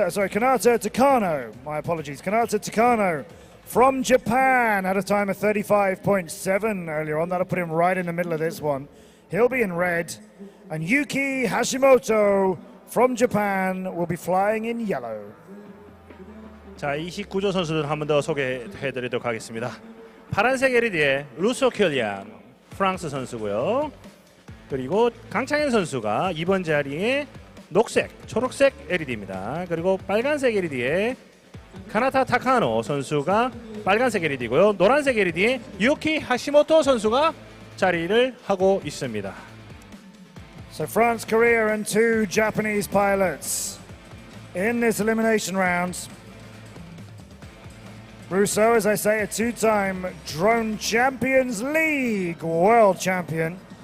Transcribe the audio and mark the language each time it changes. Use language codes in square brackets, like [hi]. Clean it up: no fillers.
[en] Kanata Takano, my apologies, Kanata Takano from Japan had a time of 35.7 earlier on. That'll put him right in the middle of this one. He'll be in red. And Yuki Hashimoto from Japan will be flying in yellow. [ko] 자, 29조 선수들 한 번 더 소개해드리도록 하겠습니다. 파란색 LED의 루소 켈리안 프랑스 선수고요. 그리고 강창현 선수가 2번 자리에 녹색, 초록색 LED입니다. 그리고 빨간색 LED의 카나타 타카노 선수가 빨간색 LED고요. 노란색 LED의 유키 하시모토 선수가 자리를 하고 있습니다. [en] So France, Korea and two Japanese pilots in this elimination round. Russo, as I say, a two-time Drone Champions League world champion.